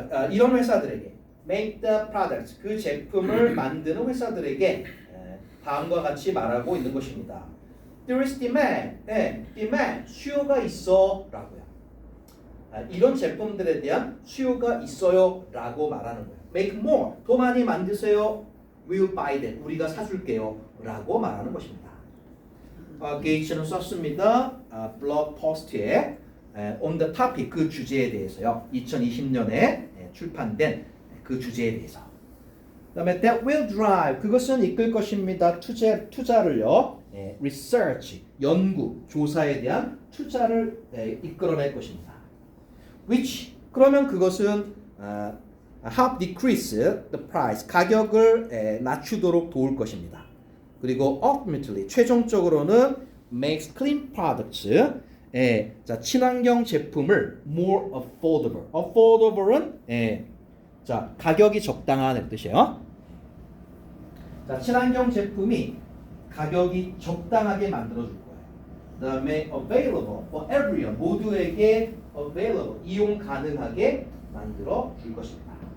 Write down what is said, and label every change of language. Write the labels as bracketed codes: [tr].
[ko] 이런 회사들에게 [en] make the products [ko] 그 제품을 만드는 회사들에게 다음과 같이 말하고 있는 것입니다. [en] There is demand, demand [ko] 수요가 있어라고요. 이런 제품들에 대한 수요가 있어요라고 말하는 거예요. [en] Make more [ko] 더 많이 만드세요. [en] We'll buy them [ko] 우리가 사줄게요. 라고 말하는 것입니다. 게이츠는 썼습니다. 블로그 포스트에 [en] on the topic [ko] 그 주제에 대해서요. 2020년에 출판된 그 주제에 대해서. 그다음에 [en] that will drive [ko] 그것은 이끌 것입니다. 투자를요. research 연구 조사에 대한 투자를 이끌어낼 것입니다. which 그러면 그것은 [en] help decrease the price [ko] 가격을 낮추도록 도울 것입니다. 그리고 [en] ultimately [ko] 최종적으로는 [en] makes clean products [ko] 자 친환경 제품을 [en] more affordable. [ko] affordable은 자 가격이 적당한 뜻이에요. 자 친환경 제품이 가격이 적당하게 만들어줄 거예요. 그다음에 [en] available for everyone [ko] 모두에게 available 이용 가능하게 만들어 줄 것입니다.